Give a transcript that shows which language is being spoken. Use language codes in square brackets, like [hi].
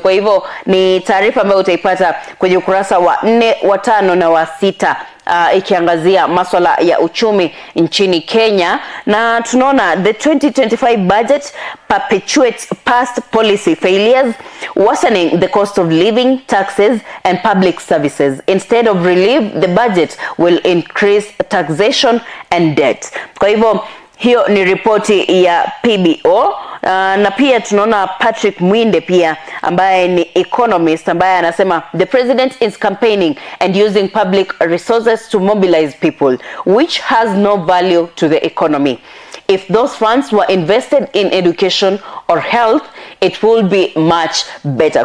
[sw] Kwa hivyo ni taarifa ambayo utaipata kwenye ukurasa wa 4, wa 5 na wa 6 ikiangazia masuala ya uchumi nchini Kenya. Na tunaona [en] the 2025 budget perpetuates past policy failures, worsening the cost of living, taxes and public services. Instead of relief, the budget will increase taxation and debt. [sw] Kwa hivyo hiyo ni ripoti ya PBO. Na pia tunaona Patrick Mwinde pia ambaye ni economist ambaye anasema [en] the president is campaigning and using public resources to mobilize people, which has no value to the economy. If those funds were invested in education or health, it will be much better.